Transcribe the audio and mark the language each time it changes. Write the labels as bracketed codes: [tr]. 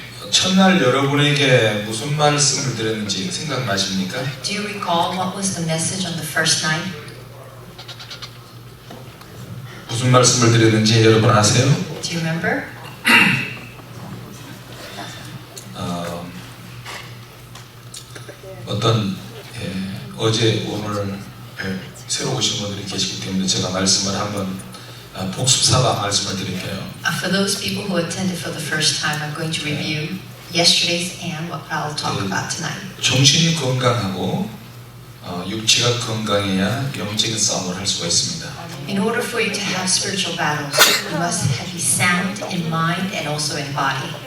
[ko] 첫날 여러분에게 무슨 말씀을 드렸는지 생각나십니까? [en] Do you recall what was the message on the first night? [ko] 무슨 말씀을 드렸는지 여러분 아세요? [en] Do you remember? [ko] 어떤 어제 오늘 새로 오신 분들이 계시기 때문에 제가 말씀을 한번 복습사바 말씀을 드릴게요. [en] For those people who attended for the first time, I'm going to review yesterday's and what I'll talk about tonight. [ko] 정신이 건강하고 육체가 건강해야 영적인 싸움을 할 수가 있습니다. [en] In order for you to have spiritual battles, you must be sound in mind and also in body.